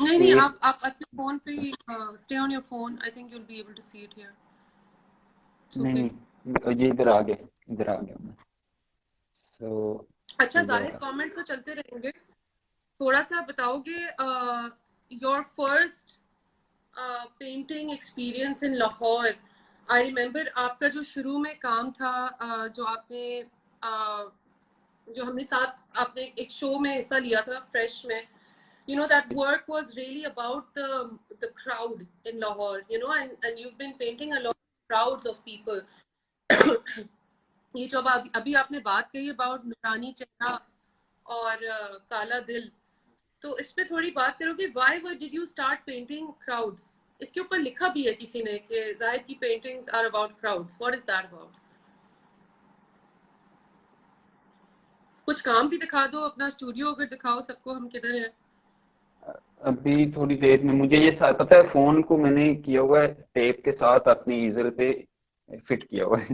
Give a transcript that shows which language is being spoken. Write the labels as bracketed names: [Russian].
[Hindi] नहीं आप अपने फोन पे [English] Stay on your phone, I think you will be able to see it here. [Hindi] नहीं ये इधर आ गया मैं। तो अच्छा जाहिद, कमेंट्स तो चलते रहेंगे। थोड़ा सा बताओगे [English] Your first painting experience in Lahore. [Hindi] I remember आपका जो शुरू में काम था, जो आपने जो हमने साथ आपने एक शो में हिस्सा लिया था फ्रेश में, [English] you know that work was really about the crowd in Lahore, you know, and you've been painting a lot of crowds of people. [Hindi] ये जो अभी आपने बात कही about नूरानी चेहरा और काला दिल, तो इस पे थोड़ी बात करोगे। [English] why did you start painting crowds? [Hindi] इसके ऊपर लिखा भी है किसी ने कि जाहिद की [English] paintings are about crowds. what is that about? [Hindi] कुछ काम भी दिखा दो अपना, स्टूडियो अगर दिखाओ सबको, हम किधर हैं अभी थोड़ी देर में। मुझे ये पता है, फोन को मैंने किया हुआ है टेप के साथ अपनी ईजर पे फिट किया हुआ है।